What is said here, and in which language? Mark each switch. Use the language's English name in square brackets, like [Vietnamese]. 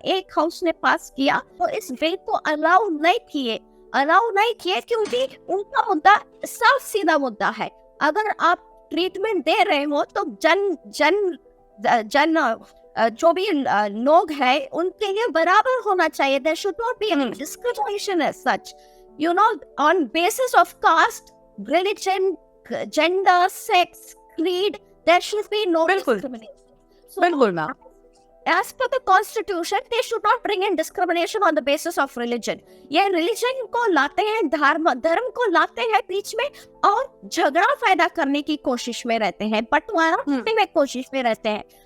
[Hindi] एक हाउस ने पास किया तो इस बिल को अलाउ नहीं किए क्योंकि उनका मुद्दा साफ सीधा मुद्दा है, अगर आप ट्रीटमेंट दे रहे हो तो जन जो भी लोग हैं उनके लिए बराबर होना चाहिए। [English] There should not be any discrimination as such, you know, on basis of caste, religion, gender, sex, creed, there should be no discrimination. So, [Hindi] बिल्कुल ना, [English] as per the constitution, they should not bring in discrimination on the basis of religion. [Hindi] ये religion को लाते हैं, धर्म को लाते हैं बीच में और झगड़ा पैदा करने की कोशिश में रहते हैं, बंटवारा करने में कोशिश में रहते हैं।